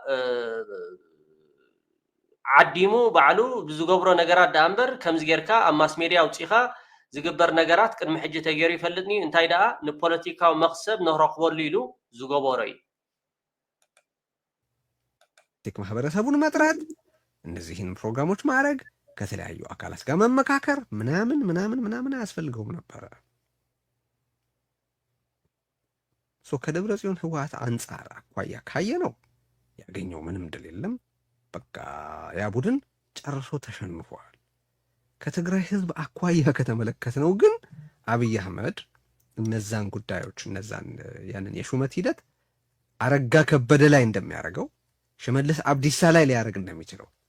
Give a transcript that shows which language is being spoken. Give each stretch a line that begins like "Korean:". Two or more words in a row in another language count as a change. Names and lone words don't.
Tigrinya: ዓዲሙ ባዕሉ ብዝገብሮ ነገራት ዳ እምበር ከምዚ ጌርካ ኣብ ማስ ሜድያ ኣውፂኻ ዝግበር ነገራት ቅድሚ ሕጂ ተገይሩ ይፈልጥኒ እንታይ ደኣ ንፖለቲካዊ መክሰብ ንረክበሉ ኢሉ ዝገበሮ እዩ።
Amharic: ማህበረሰቡን መጥራት፣ እነዚህን ፕሮግራሞች ማድረግ፣ ከተለያዩ አካላት ጋር መመካከር ምናምን አያስፈልገውም ነበረ። ከደብረ ጽዮን ህወሓት አንጻር አኳያ ካየ ነው ያገኘው ምንም ድል የለም። በቃ ያ ቡድን ጨርሶ ተሸንፏል። ከትግራይ ህዝብ አኳያ ከተመለከት ነው ግን አብይ አህመድ እነዛን ጉዳዮች ያንን የሹመት ሂደት አረጋ ከበደ ላይ እንደሚያደርገው ሽመልስ አብዲሳ ላይ ሊያደርግ እንደሚችለው